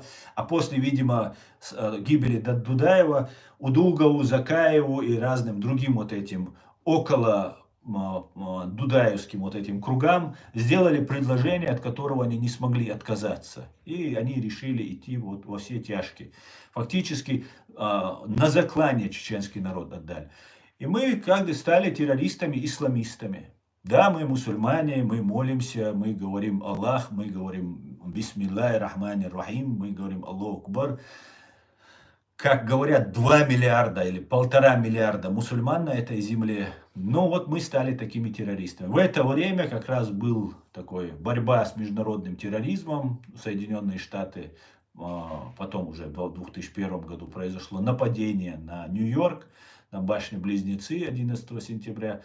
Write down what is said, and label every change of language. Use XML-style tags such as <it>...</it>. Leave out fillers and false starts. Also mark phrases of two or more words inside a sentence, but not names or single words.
<ru>А после, видимо, гибели Дудаева, Удугову, Закаеву и разным другим вот этим около дудаевским вот этим кругам сделали предложение, от которого они не смогли отказаться. И они решили идти вот во все тяжкие. Фактически на заклание чеченский народ отдали. И мы как бы стали террористами-исламистами. Да, мы мусульмане, мы молимся, мы говорим Аллах, мы говорим</ru> <ar>بسم الله الرحمن الرحيم,</ar> <ru>мы говорим</ru> <ar>الله أكبر.</ar> <ru>Как говорят, 2 миллиарда или 1,5 миллиарда мусульман на этой земле. Но вот мы стали такими террористами. В это время как раз был такой борьба с международным терроризмом. Соединенные Штаты, потом уже в 2001 году произошло нападение на Нью-Йорк, на башни-близнецы 11 сентября.</ru>